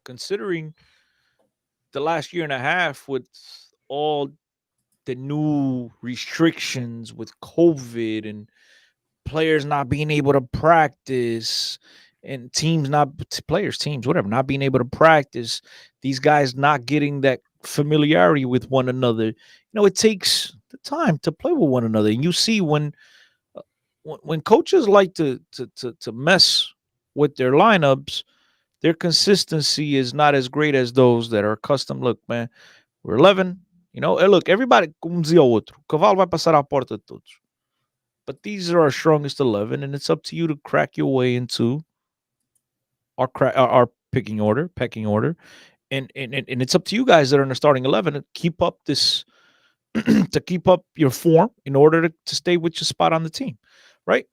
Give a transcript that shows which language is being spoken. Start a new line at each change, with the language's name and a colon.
English: Considering the last year and a half with all the new restrictions with COVID and players not being able to practice and teams not players teams whatever not being able to practice, these guys not getting that familiarity with one another, it takes the time to play with one another. And you see when coaches like to mess with their lineups, their consistency is not as great as those that are accustomed. Look, man, we're 11, look, everybody,
Portuguese: como dizia o outro, o cavalo vai passar à porta de todos.
English: But these are our strongest 11, and it's up to you to crack your way into our pecking order, and it's up to you guys that are in the starting 11 to keep up this to keep up your form in order to stay with your spot on the team, right?